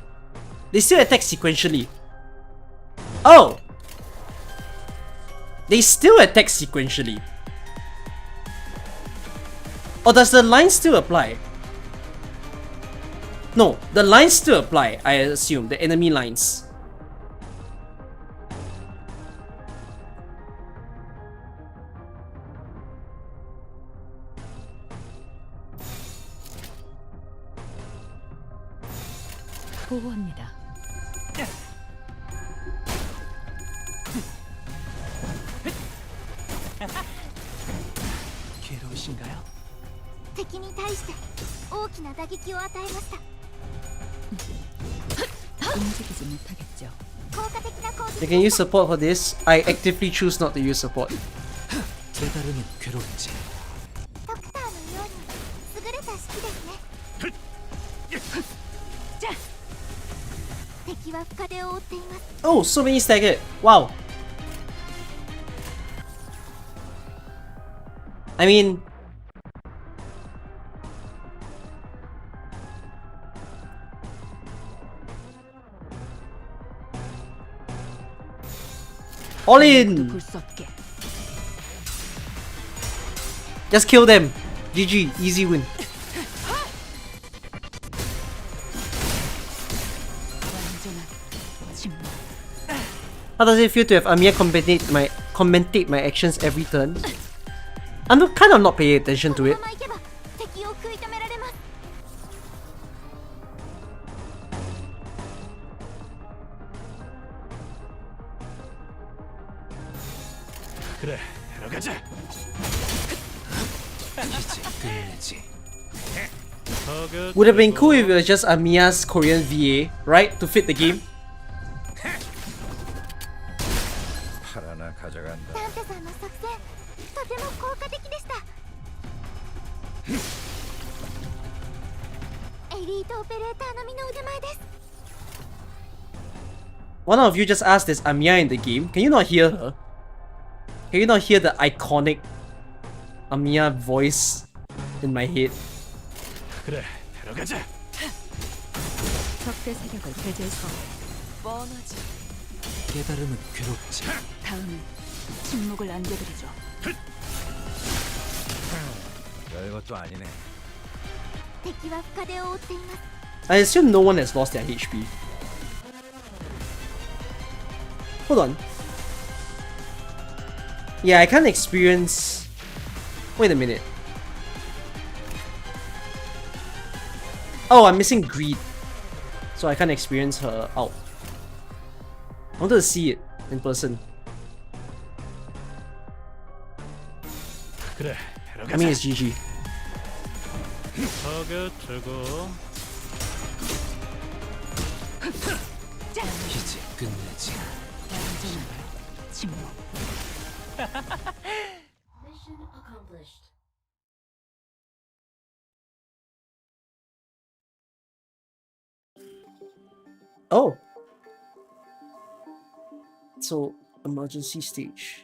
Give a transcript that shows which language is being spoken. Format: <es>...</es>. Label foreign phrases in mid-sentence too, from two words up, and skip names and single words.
<en>They still attack sequentially. Oh! They still attack sequentially. Or does the line still apply? No, the lines still apply, I assume. The enemy lines.</en> <ko>보호합니다. 괴로우신가요?</ko> <ja>敵に対して大きな打撃を与えました。</ja> <ko>움직이지 못하겠죠.</ko> <ja>効果的な攻</ja> <en>You</en> <ja>撃</ja> <en>can use support for this. I actively choose not to use support.</en> <ko>제다르는 괴로운지</ko> <ja>ドクターのように優れた式ですね。敵は深手を負っています。</ja> <en>Oh, so many staggered. Wow. I mean, all in.</en> <ko>볼 수 없게.</ko> <en>Just kill them. GG, easy win. How does it feel to have Amiya commentate my actions every turn? I'm kind of not paying attention to</en> <ja>この</ja> <en>it.</en> <ja>ままいけば敵を食い止められます。</ja> <ko>그래, 들어가자. 이제 끝이지.</ko> <en>Would have been cool if it was just Amiya's Korean VA, right? To fit the game.</en> <ko>팔 하나 가져간다.</ko> <ja>ダンテさんの作戦とても効果的でした。エリートオペレーター並みの腕前です。</ja> <en>One of you just asked, is Amiya in the game? Can you not hear her? Can you not hear the iconic Amiya voice in my head?</en> <ko>그래, 데려가자. 적대 세력을 배제해서 뻔하지. 깨달음은 괴롭지. 다음은 침묵을 안겨드리죠. 별것도 아니네. 敵は深手を追っています。</ko> <en>I assume no one has lost their HP. Hold on. Yeah, I can't experience... Wait a minute. Oh, I'm missing greed. So I can't experience her out. I wanted to see it in person.</en> <ko>그래,</ko> <en>I mean,</en> <ko>데려가자.</ko> <en>it's GG. 서겨트고</en> <ko>이제 끝내지. 침묵.</ko> <en>Oh. So, emergency stage.</en>